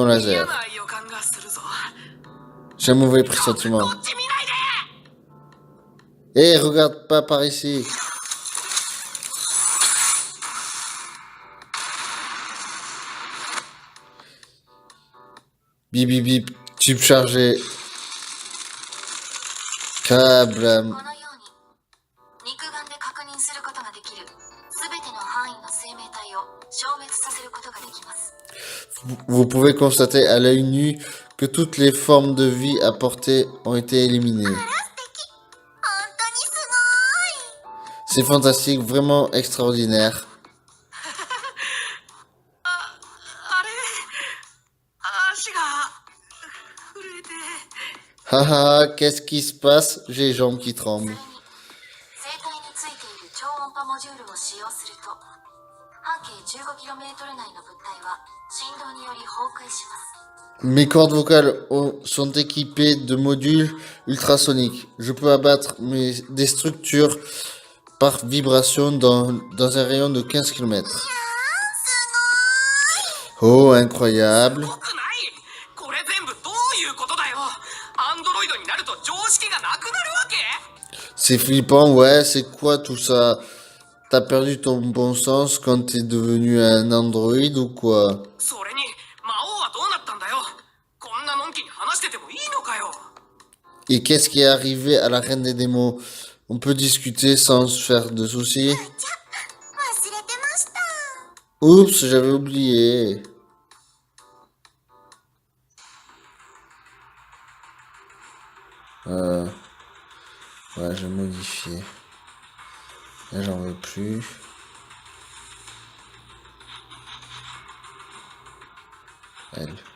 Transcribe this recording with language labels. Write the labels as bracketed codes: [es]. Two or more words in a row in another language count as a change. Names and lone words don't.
[ja] 嫌 [fr] laser. [ja] な予感がするぞ。 [fr] J'ai un mauvais pressentiment. [ja] こっち見ないで。 [fr] Hé, regarde pas par ici. Bip bip bip, tube chargé. Câble. [ja] このように肉眼で確認することができるすべての範囲の生命体を消滅させることができます。 [fr] Vous pouvez constater à l'œil nu que toutes les formes de vie à portée ont été éliminées. [ja] あら素敵。本当 [fr] C'est fantastique, vraiment extraordinaire. [ja] あれ足が震えて [fr] Haha, qu'est-ce qui se passe? J'ai les jambes qui [ja] それ [fr] tremblent. [ja] に生体についている超音波モジュールを使用すると半径 15km 内の物体は振動により崩壊します。 [fr] Mes cordes vocales sont équipées de modules ultrasoniques. Je peux abattre des structures par vibration dans un rayon de 15 km. Oh, incroyable. [ja] すごくない。これ全部どういうことだよ。アンドロイドになると常識がなくなるわけ。 [fr] C'est flippant, ouais, c'est quoi tout ça? T'as perdu ton bon sens quand t'es devenu un androïde ou quoi? [ja] それに魔王はどうなったんだよ。こんなのんきに話しててもいいのかよ。 [fr] Et qu'est-ce qui est arrivé à la reine des démons? On peut discuter sans se faire de soucis. [ja] 忘れてました。 [fr] Oups, j'avais oublié. Ouais, je vais modifier. Là, j'en veux plus. Elle.